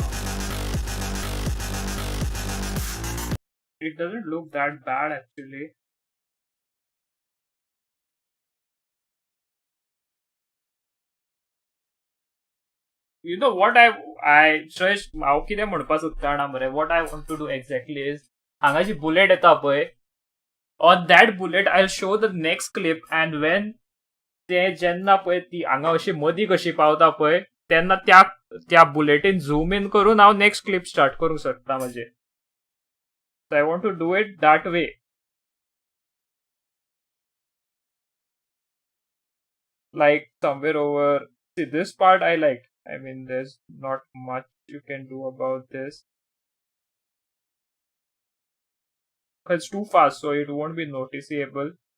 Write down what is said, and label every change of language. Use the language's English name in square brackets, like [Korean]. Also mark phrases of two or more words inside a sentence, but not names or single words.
[English] It doesn't look that bad actually. You know what I [Konkani] Shreyas हांव कितें म्हणपाक सोदता जाणा मरे [English] what I want to do exactly is [Konkani] हांगा जी bullet येता पळय [English] on that bullet I'll show the next clip and when [Konkani] ते जेन्ना पळय ती हांगा अशी मदीं कशी पावता पळय तेन्ना त्या बुलेटीन [English] zoom in [Konkani] करून हांव [English] next clip start [Konkani] करूंक सोदता म्हजें. [English] So I want to do it that way. Like somewhere over. See, this part I liked. I mean, there's not much you can do about this. It's too fast, so it won't be noticeable.